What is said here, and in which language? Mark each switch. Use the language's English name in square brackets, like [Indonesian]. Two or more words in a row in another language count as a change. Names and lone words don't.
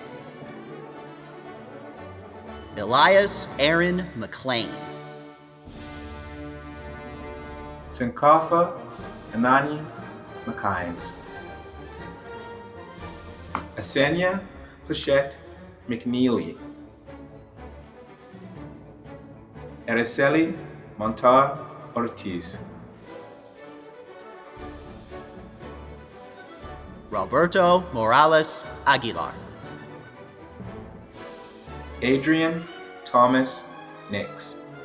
[English] Elias Aaron McLean. Sankofa Anani McKines. Asenia Plachette McNeely. Araceli Montar Ortiz. Roberto Morales Aguilar. Adrian Thomas Nix.